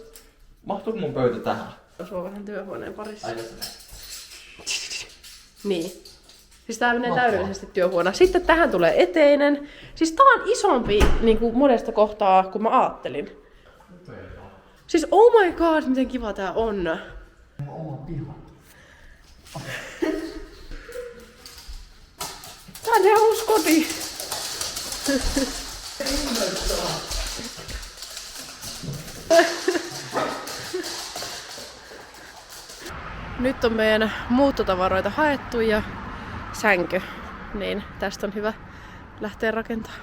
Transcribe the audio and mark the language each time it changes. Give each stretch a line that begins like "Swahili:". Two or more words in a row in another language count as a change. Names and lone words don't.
Finnish: Mahtuuko mun pöytä tähän? Sulla on vähän työhuoneen parissa. Ai, Niin. Siis tää menee täydellisesti työhuoneena. Sitten tähän tulee eteinen. Siis tää on isompi niin kuin monesta kohtaa kuin mä ajattelin. Siis
English: oh my god,
Finnish: miten kiva tää on. Oma piha. Tää on ihan uusi koti. Nyt on meidän muuttotavaroita haettu ja sänky, niin tästä on hyvä lähteä rakentamaan.